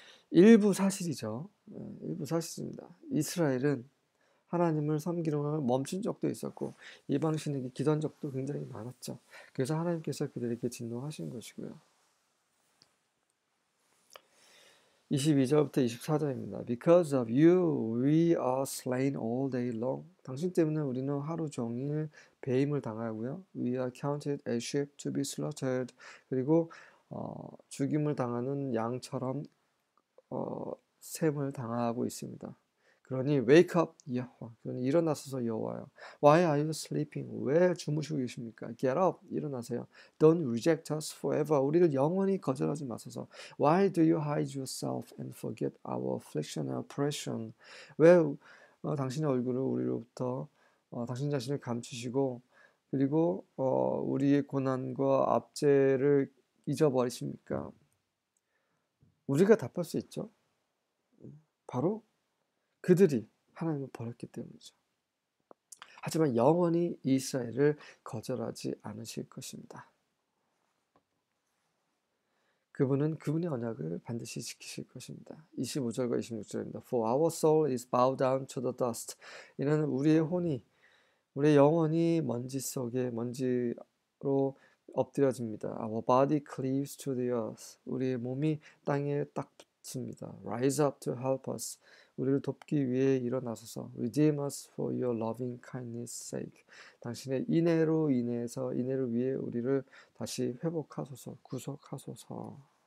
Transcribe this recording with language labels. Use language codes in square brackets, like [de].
[ko] 일부 사실이죠. 일부 사실입니다. 이스라엘은 하나님을 섬기는 걸 멈춘 적도 있었고 이방 신에게 기도한 적도 굉장히 많았죠. 그래서 하나님께서 그들에게 진노하신 것이고요. 22절부터 24절입니다. [en] Because of you, we are slain all day long. [ko] 당신 때문에 우리는 하루 종일 배임을 당하고요. [en] We are counted as sheep to be slaughtered. [ko] 그리고 죽임을 당하는 양처럼 셈을 당하고 있습니다. 그러니 [en] wake up [ko] 여호와. 그러니 일어나소서 여호와여. [en] Why are you sleeping? [ko] 왜 주무시고 계십니까? [en] Get up. [ko] 일어나세요. [en] Don't reject us forever. [ko] 우리를 영원히 거절하지 마소서. [en] Why do you hide yourself and forget our affliction and oppression? [ko] 왜 당신의 얼굴을 우리로부터 당신 자신을 감추시고 그리고 우리의 고난과 압제를 잊어버리십니까? 우리가 답할 수 있죠. 바로 그들이 하나님을 버렸기 때문이죠. 하지만 영원히 이스라엘을 거절하지 않으실 것입니다. 그분은 그분의 언약을 반드시 지키실 것입니다. 25절과 26절입니다. [en] For our soul is bowed down to the dust. [ko] 이는 우리의 영혼이 먼지 속에 먼지로 엎드려집니다. [en] Our body cleaves to the earth. [ko] 우리의 몸이 땅에 딱 붙습니다. [en] Rise up to help us. [ko] 우리를 돕기 위해 일어나소서. [en] Redeem us for your loving kindness sake. [ko] 당신의 인애를 위해 우리를 다시 회복하소서, 구속하소서.